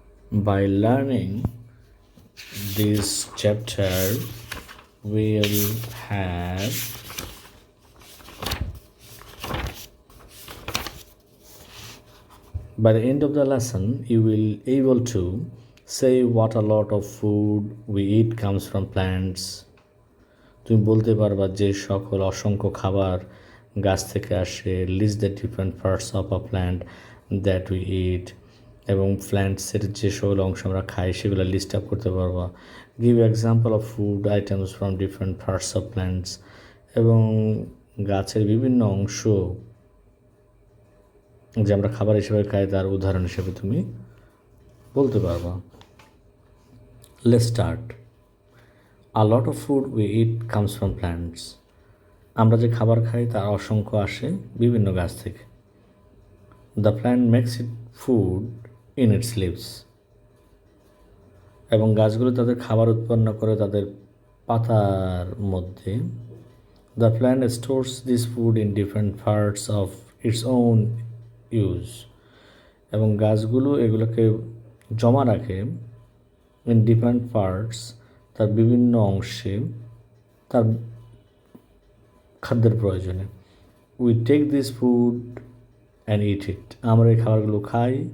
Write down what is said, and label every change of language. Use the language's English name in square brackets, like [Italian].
[English] By learning this chapter, we'll have by the end of the lesson you will able to say what a lot of food we eat comes from plants. [Bangla] তুমি বলতে পারবা যে সকল অসংখ্য খাবার গাছ থেকে আসে। [English] list the different parts of a plant that we eat, [Bangla] এবং প্ল্যান্টসের যে সকল অংশ আমরা খাই সেগুলো লিস্ট আপ করতে পারবা। [English] give example of food items from different parts of plants, [Bangla] এবং গাছের বিভিন্ন অংশ যে আমরা খাবার হিসেবে খাই তার উদাহরণ হিসেবে তুমি বলতে পারবা। [English] Let's start. A lot of food we eat comes from plants. [Bangla] আমরা যে খাবার খাই তার অসংখ্য আসে বিভিন্ন গাছ থেকে। [English] The plant makes it food in its leaves. [Bangla] এবং গাছগুলো তাদের খাবার উৎপন্ন করে তাদের পাতার মধ্যে। [English] The plant stores this food in different parts of its own use. [Bangla] এবং গাছগুলো এগুলোকে জমা রাখে [English] in different parts, [Bangla] তার বিভিন্ন অংশে তার খাদ্যের প্রয়োজনে। [English] we take this food and eat it, [Bangla] আমরা এই খাবারগুলো খাই।